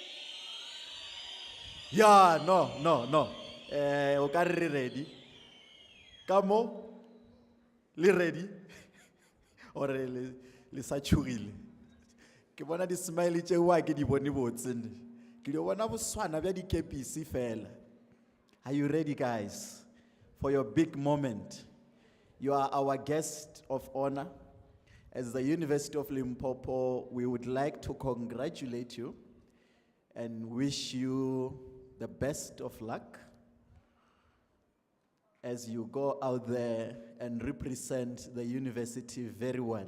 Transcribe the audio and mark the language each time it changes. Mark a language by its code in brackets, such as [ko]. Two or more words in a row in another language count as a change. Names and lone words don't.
[nso] ya no o ka re ready ka mo le ready ore le sa tshugile ke bona di smile tše wa ke di bone botsene [en] ke di bona [nso] boswana bja di kepisi fela. [en] Are you ready, guys, for your big moment? You are our guest of honor. As the University of Limpopo, we would like to congratulate you and wish you the best of luck as you go out there and represent the university very well.